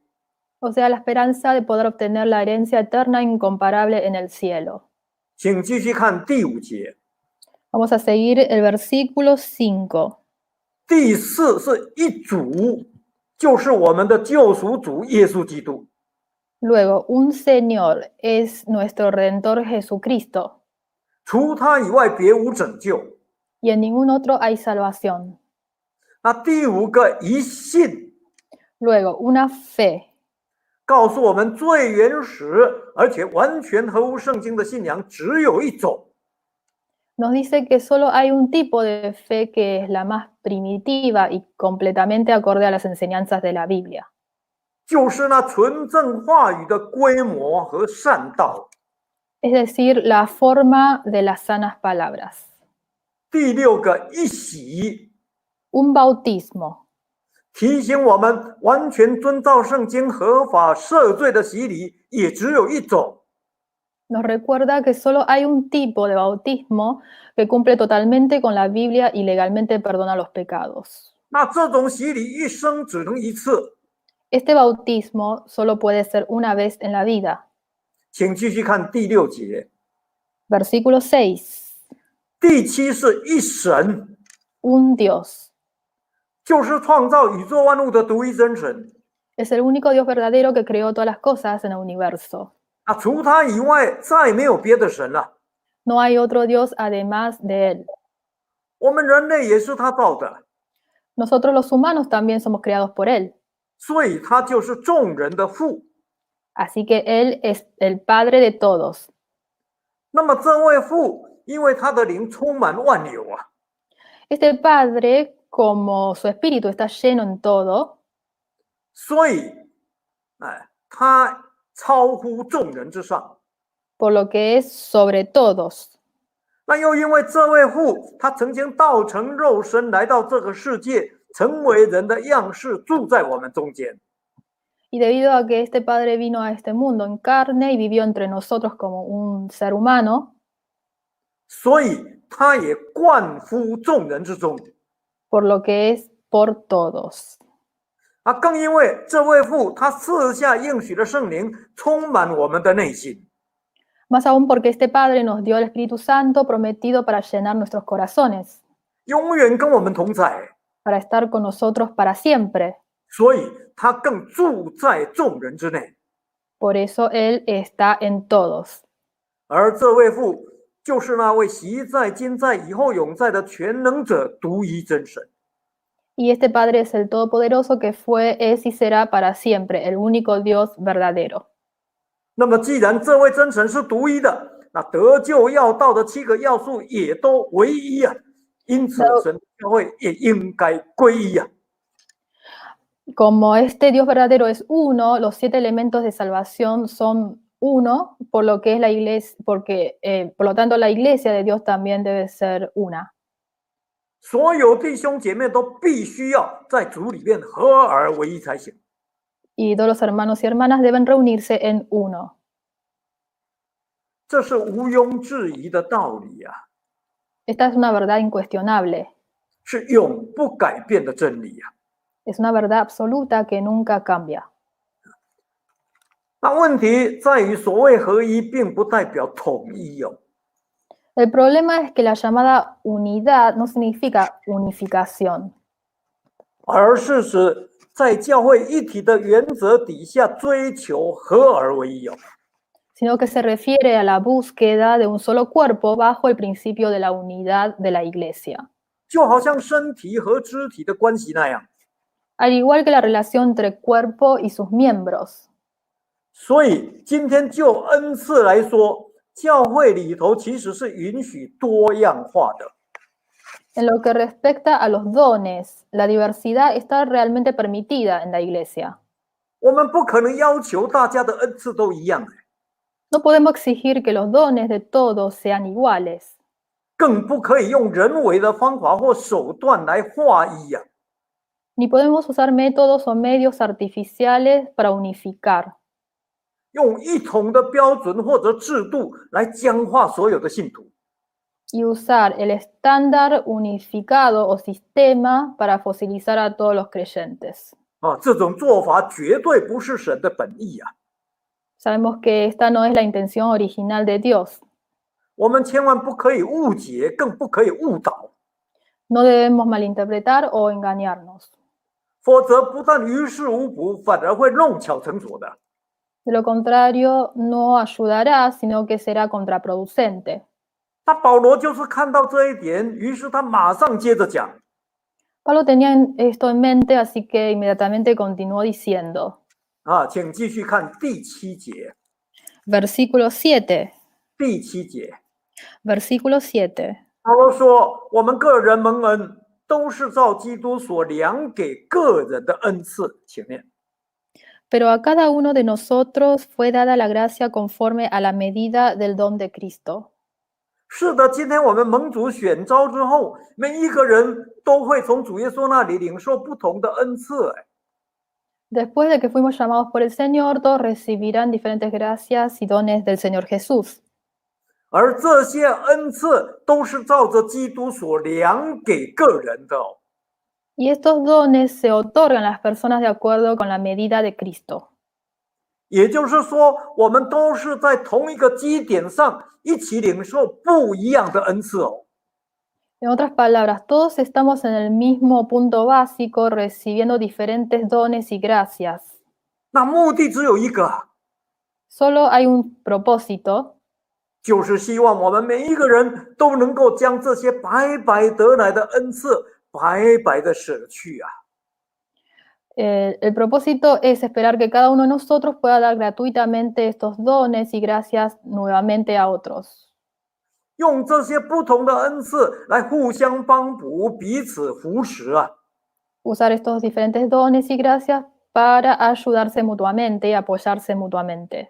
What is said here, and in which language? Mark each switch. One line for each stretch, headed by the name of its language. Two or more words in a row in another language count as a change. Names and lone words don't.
Spanish: O sea, la esperanza de poder obtener la herencia eterna incomparable en el cielo.
Chinese: 请继续看第5节。
Spanish: Vamos a seguir el versículo 5.
Chinese: 第4是一主，就是我们的救赎主耶稣基督。
Spanish: Luego, un Señor es nuestro Redentor Jesucristo,
Chinese: 除他以外，别无拯救。
Spanish: y en ningún otro hay salvación.
Chinese: 那第5个一信，
Spanish: Luego, una fe.
Chinese: 告诉我们最原始而且完全合乎圣经的信仰只有一种，
Spanish: Nos dice que solo hay un tipo de fe que es la más primitiva y completamente acorde a las enseñanzas de la Biblia.
Chinese: 就是那纯正话语的规模和善道。
Spanish: Es decir, la forma de las sanas palabras.
Chinese: 第6个一洗，
Spanish: Un bautismo.
Chinese: 提醒我们完全遵照圣经合法赦罪的洗礼也只有一种，
Spanish: Nos recuerda que solo hay un tipo de bautismo que cumple totalmente con la Biblia y legalmente perdona los pecados.
Chinese: 那这种洗礼一生只能一次。
Spanish: Este bautismo solo puede ser una vez en la vida.
Chinese: 请继续看第6节。
Spanish: Versículo 6.
Chinese: 第7是一神，
Spanish: Un Dios.
Chinese: 就是创造宇宙万物的独一真神。
Spanish: Es el único Dios verdadero que creó todas las cosas en el universo.
Chinese: 除他以外再没有别的神了。
Spanish: No hay otro Dios además de Él.
Chinese: 我们人类也是他造的，
Spanish: Nosotros los humanos también somos creados por Él.
Chinese: 所以他就是众人的父。
Spanish: Así que Él es el Padre de todos.
Chinese: 那么这位父，因为他的灵充满万有啊，
Spanish: Este Padre, como su espíritu está lleno en todo,
Chinese: 所以，他超乎众人之上。
Spanish: por lo que es sobre todos.
Chinese: 那又因为这位父，他曾经道成肉身来到这个世界，成为人的样式，住在我们中间。
Spanish: Y debido a que este Padre vino a este mundo en carne y vivió entre nosotros como un ser humano,
Chinese: 所以他也冠乎众人之中。
Spanish: por lo que es por todos.
Chinese: 更因为这位父，他赐下应许的圣灵，充满我们的内心。
Spanish: Más aún porque este Padre nos dio el Espíritu Santo prometido para llenar nuestros corazones,
Chinese: 永远跟我们同在，
Spanish: para estar con nosotros para siempre.
Chinese: 所以他更住在众人之内。
Spanish: Por eso Él está en todos.
Chinese: 而这位父就是那位昔在、今在、以后永在的全能者独一真神。
Spanish: Y este Padre es el Todopoderoso que fue, es y será para siempre, el único Dios verdadero.
Chinese: 那么，既然这位真神是独一的，那得救要道的7个要素也都唯一啊，因此神的教会也应该归一啊。
Spanish: Como este Dios verdadero es uno, los 7 elementos de salvación son uno, por lo que es la iglesia, por lo tanto la iglesia de Dios también debe ser una.
Chinese: 所有弟兄姐妹都必须要在主里面合而为一才行。
Spanish: Y todos los hermanos y hermanas deben reunirse en uno.
Chinese: 这是毋庸置疑的道理啊，
Spanish: Esta es una verdad incuestionable,
Chinese: 是永不改变的真理啊。
Spanish: es una verdad absoluta que nunca cambia.
Chinese: 那问题在于，所谓合一，并不代表统一哦。
Spanish: El problema es que la llamada unidad no significa unificación,
Chinese: 而是指在教会一体的原则底下追求合而为一哦。
Spanish: sino que se refiere a la búsqueda de un solo cuerpo bajo el principio de la unidad de la iglesia.
Chinese: 就好像身体和肢体的关系那样。
Spanish: Al igual que la relación entre cuerpo y sus miembros.
Chinese: 所以今天就恩赐来说，教会里头其实是允许多样化的。
Spanish: En lo que respecta a los dones, la diversidad está realmente permitida en la iglesia.
Chinese: 我们不可能要求大家的恩赐都一样，
Spanish: No podemos exigir que los dones de todos sean iguales,
Chinese: 更不可以用人为的方法或手段来划一啊。
Spanish: ni podemos usar métodos o medios artificiales para unificar,
Chinese: 用一统的标准或者制度来僵化所有的信徒。
Spanish: y usar el estándar unificado o sistema para fosilizar a todos los creyentes.
Chinese: 这种做法绝对不是神的本意啊！
Spanish: Sabemos que esta no es la intención original de Dios.
Chinese: 我们千万不可以误解，更不可以误导，
Spanish: No debemos malinterpretar o engañarnos.
Chinese: 否则不但于事无补，反而会弄巧成拙的。
Spanish: De lo contrario, no ayudará, sino que será contraproducente.
Chinese: 那保罗就是看到这一点，于是他马上接着讲。
Spanish: Pablo tenía esto en mente, así que inmediatamente continuó diciendo.
Chinese: 请继续看第7节。
Spanish: Versículo 7.
Chinese: 第7节，
Spanish: Versículo 7.
Chinese: 保罗说：“我们个人蒙恩，都是照基督所量给个人的恩赐。” 前面。
Spanish: Pero a cada uno de nosotros fue dada la gracia conforme a la medida del don de Cristo.
Chinese: 是的，今天我们蒙主选召之后，每一个人都会从主耶稣那里领受不同的恩赐。
Spanish: Después de que fuimos llamados por el Señor, todos recibirán diferentes gracias y dones del Señor Jesús.
Chinese: 而这些恩赐都是照着基督所量给个人的。
Spanish: Y estos dones se otorgan a las personas de acuerdo con la medida de Cristo.
Chinese: 也就是说，我们都是在同一个基点上一起领受不一样的恩赐哦。
Spanish: En otras palabras, todos estamos en el mismo punto básico recibiendo diferentes dones y gracias.
Chinese: 那目的只有一个，
Spanish: Solo hay un propósito,
Chinese: 就是希望我们每一个人都能够将这些白白得来的恩赐白白的舍去啊。
Spanish: el propósito es esperar que cada uno de nosotros pueda dar gratuitamente estos dones y gracias nuevamente a otros.
Chinese: 用这些不同的恩赐来互相帮补，彼此扶持啊。
Spanish: Usar estos diferentes dones y gracias para ayudarse mutuamente y apoyarse mutuamente.